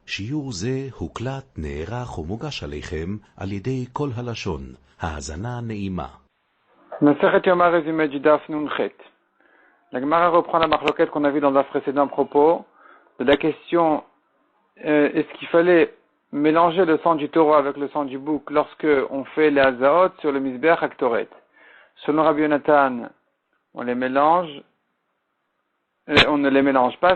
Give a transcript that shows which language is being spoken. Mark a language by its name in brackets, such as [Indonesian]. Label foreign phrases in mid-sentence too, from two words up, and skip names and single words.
[Hebrew] שיעור זה הוקלט, נערך ומוגש עליכם על ידי כל הלשון. האזנה נעימה. [French] Masechet Yoma résumé du [Hebrew] דף נח. [French] La Gemara reprend la marloquette qu'on a vue dans le Daf précédent à propos de la question est-ce qu'il fallait mélanger le sang du taureau avec le sang du bouc lorsque on fait les hazaot sur le [Hebrew] מזבח הקטורת. [French] Selon Rabbi Yonatan, on les mélange, on ne les mélange pas.